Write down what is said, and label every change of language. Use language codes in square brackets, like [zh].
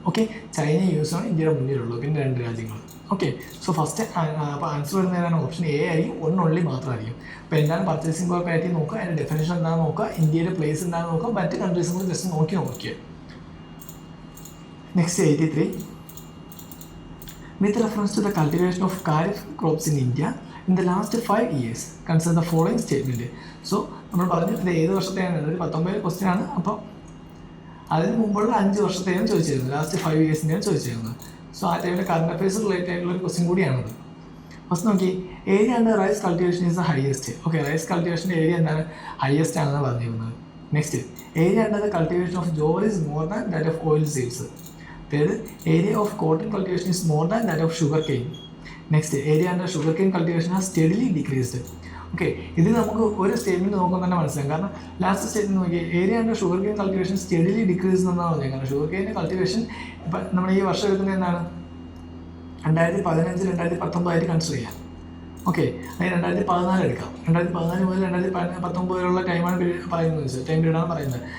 [ml] Okay, China, US ആണ് ഇന്ത്യയുടെ മുന്നിലുള്ളത്, പിന്നെ 2 രാജ്യങ്ങൾ. ഓക്കെ, സോ ഫസ്റ്റ് അപ്പോൾ ആൻസർ വരുന്നത് ഏതാണ്? ഓപ്ഷൻ A ആയിരിക്കും, 1 only മാത്രമായിരിക്കും. അപ്പോൾ എന്താണ് പർച്ചേസിംഗ് പവർ പാരിറ്റി നോക്കുക, അതിൻ്റെ ഡെഫിനേഷൻ എന്താണെന്ന് നോക്കുക, ഇന്ത്യയുടെ പ്ലേസ് എന്താണെന്ന് നോക്കുക, മറ്റ് കൺട്രീസും കൂടി ജസ്റ്റ് നോക്കിയാൽ. [en] Next 83. With reference to the cultivation of kharif crops in India in the last 5 years, consider the following statement. [ml] So നമ്മൾ പറഞ്ഞു ഇത് ഏത് വർഷത്തെയാണ്, ഒരു 19 ക്വസ്റ്റ്യൻ ആണ്. അപ്പോൾ അതിന് മുമ്പുള്ള 5 വർഷത്തെയാണ് ചോദിച്ചിരുന്നത്, ലാസ്റ്റ് 5 ഇയേഴ്സിൻ്റെയാണ് ചോദിച്ചിരുന്നത്. സോ ആ ടൈമിൽ കറണ്ട് അഫയേഴ്സ് റിലേറ്റഡ് ആയിട്ടുള്ള ഒരു ക്വസ്റ്റ്യൻ കൂടിയാണത്. ഫസ്റ്റ് നോക്കി, [en] Area under rice cultivation is the highest. [ml] Okay, rice കൾട്ടിവേഷൻ്റെ area എന്താണ്, ഹയസ്റ്റ് ആണെന്ന് പറഞ്ഞിരുന്നത്. Next, [en] Area under the cultivation of jowar is more than that of oil seeds. Third, area of cotton cultivation is more than that of sugarcane. Next, area under sugarcane cultivation has steadily decreased. [ml] Okay, ഇതിൽ നമുക്ക് ഒരു statement നോക്കാൻ തന്നെ മനസ്സിലാകും. കാരണം last statement നോക്കി, [en] area under sugarcane cultivation steadily decrease [ml] എന്നാണ് പറഞ്ഞത്. കാരണം ഷുഗർകെയിൻ്റെ കൾട്ടിവേഷൻ ഇപ്പം നമ്മൾ ഈ വർഷം എടുക്കുന്നത് എന്താണ്, 2015 2019 ആയിട്ട് കൺസിഡർ ചെയ്യാം. ഓക്കെ, അതിന് 2014 എടുക്കാം. 2014 മുതൽ 2019 വരെയുള്ള ടൈമാണ് പറയുന്നത്, ടൈം പീരീഡാണ് പറയുന്നത്.